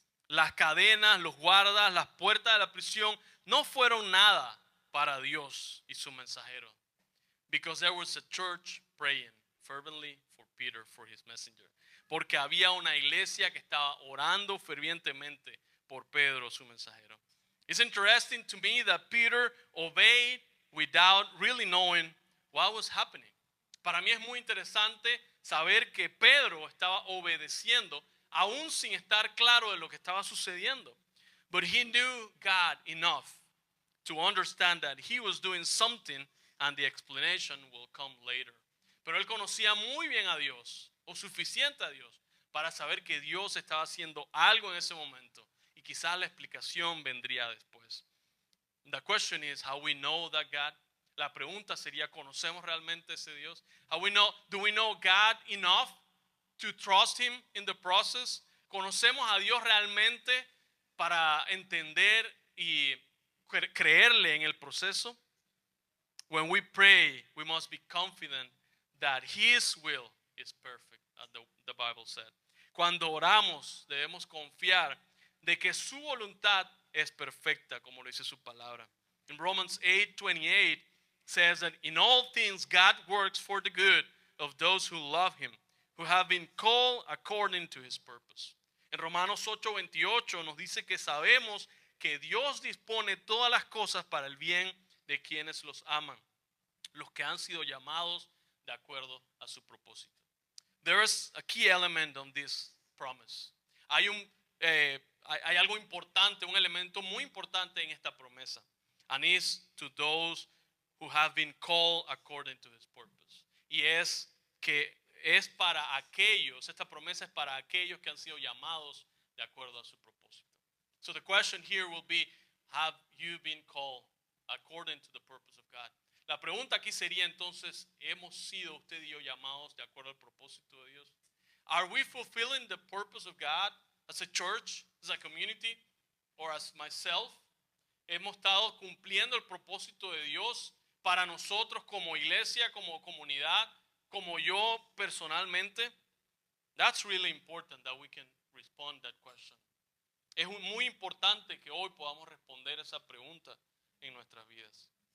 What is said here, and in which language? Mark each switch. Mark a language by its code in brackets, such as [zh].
[es] Las cadenas, los guardas, las puertas de la prisión no fueron nada para Dios y su mensajero. [en] Because there was a church praying fervently for Peter, for his messenger. [es] Porque había una iglesia que estaba orando fervientemente por Pedro, su mensajero. [en] It's interesting to me that Peter obeyed without really knowing what was happening. [es] Para mí es muy interesante saber que Pedro estaba obedeciendo aún sin estar claro de lo que estaba sucediendo. [en] But he knew God enough to understand that he was doing something and the explanation will come later. [es] Pero él conocía muy bien a Dios, o suficiente a Dios, para saber que Dios estaba haciendo algo en ese momento y quizás la explicación vendría después. [en] The question is how we know that God. [es] La pregunta sería, ¿conocemos realmente ese Dios? [en] Do we know God enough to trust him in the process? [es] ¿Conocemos a Dios realmente para entender y creerle en el proceso? [en] When we pray, we must be confident that his will is perfect, as the Bible said. [es] Cuando oramos, debemos confiar de que su voluntad es perfecta, como lo dice su palabra. [en] In Romans 8:28 says that in all things God works for the good of those who love him, who have been called according to his purpose. [es] En Romanos 8:28 nos dice que sabemos que Dios dispone todas las cosas para el bien de quienes los aman, los que han sido llamados de acuerdo a su propósito. [en] There is a key element on this promise. [es] Hay hay algo importante, un elemento muy importante en esta promesa. [en] And it's to those who have been called according to his purpose. [es] Y es que es para aquellos, esta promesa es para aquellos que han sido llamados de acuerdo a su propósito. [en] So the question here will be, have you been called according to the purpose of God? [es] La pregunta aquí sería entonces, ¿hemos sido usted y yo llamados de acuerdo al propósito de Dios? [en] Are we fulfilling the purpose of God as a church, as a community, or as myself? [es] ¿Hemos estado cumpliendo el propósito de Dios para nosotros como iglesia, como comunidad, como yo personalmente? [en] That's really important that we can respond that question. [es] Es muy importante que hoy podamos responder esa pregunta en nuestras vidas.